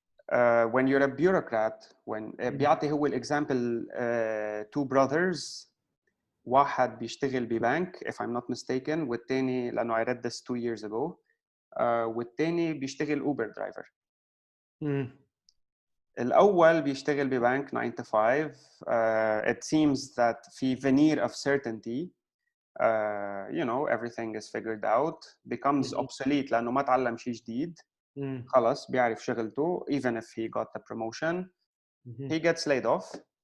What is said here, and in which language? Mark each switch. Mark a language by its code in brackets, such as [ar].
[en] When you're a bureaucrat, when [ar] بيعطي هو [en] example two brothers, [ar] واحد بيشتغل ببنك [en] if I'm not mistaken, [ar] والتاني لأنه [en] I read this 2 years ago, [ar] والتاني بيشتغل اوبر درايفر. الاول بيشتغل ببنك [en] 9 to 5. It seems that [ar] في [en] veneer of certainty, you know, everything is figured out, becomes obsolete [ar] لانه ما تعلم شيء جديد. خلص بيعرف شغلته [en] even if he got the promotion. He gets laid off.